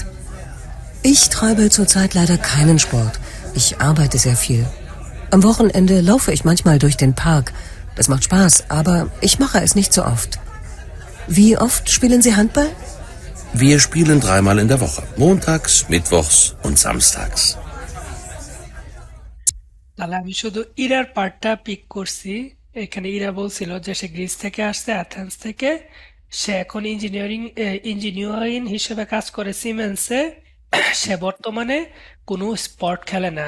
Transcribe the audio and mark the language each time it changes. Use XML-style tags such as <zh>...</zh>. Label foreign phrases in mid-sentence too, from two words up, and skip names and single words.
<de>Ich treibe zurzeit leider keinen Sport. Ich arbeite sehr viel. Am Wochenende laufe ich manchmal durch den Park. Das macht Spaß, aber ich mache es nicht so oft. Wie oft spielen Sie Handball? Wir spielen 3-mal in der Woche. Montags, mittwochs und samstags.</de> <bn>তাহলে আমি শুধু ইরার পার্টটা পিক করছি। এখানে ইরা বলছিল যে সে গ্রিস থেকে আসছে, অ্যাথেন্স থেকে। সে এখন ইঞ্জিনিয়ারিং হিসেবে কাজ করে সিমেন্সে। সে বর্তমানে কোনো স্পোর্ট খেলে না।</bn>